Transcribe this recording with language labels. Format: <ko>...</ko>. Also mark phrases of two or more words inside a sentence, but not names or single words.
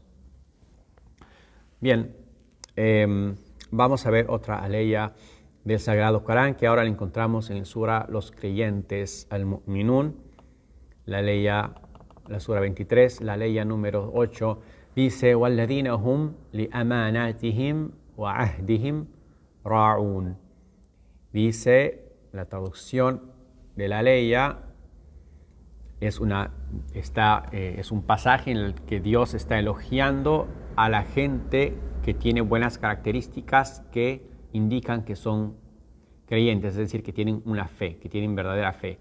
<es>Bien, vamos a ver otra aleya del Sagrado Corán, que ahora la encontramos en el Sura Los Creyentes, Al-Mu'minun, la Sura 23, la aleya número 8, dice:</es> <ar>وَالَّذِينَ هُمْ لِأَمَانَاتِهِمْ وَعَهْدِهِمْ رَاعُونَ.</ar> <es>Dice, la traducción de la aleya es un pasaje en el que Dios está elogiando a la gente que tiene buenas características que indican que son creyentes, es decir, que tienen una fe, que tienen verdadera fe.</es>